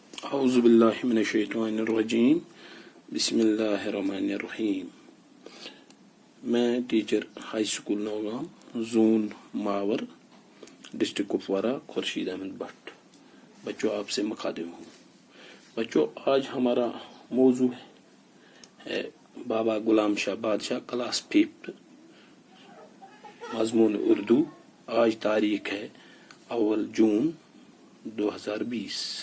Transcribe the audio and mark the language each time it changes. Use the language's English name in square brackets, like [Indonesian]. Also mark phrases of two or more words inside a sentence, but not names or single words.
[Arabic] اعوذ باللہ من الشیطان الرجیم بسم اللہ الرحمن الرحیم. [Urdu] میں ٹیچر ہائی اسکول نوگام زون ماور ڈسٹرکٹ کپوارہ خورشید احمد بٹ بچوں آپ سے مخاطب ہوں. بچوں آج ہمارا موضوع ہے بابا غلام شاہ بادشاہ کلاس 5 مضمون اردو. آج تاریخ ہے 1 جون 2020.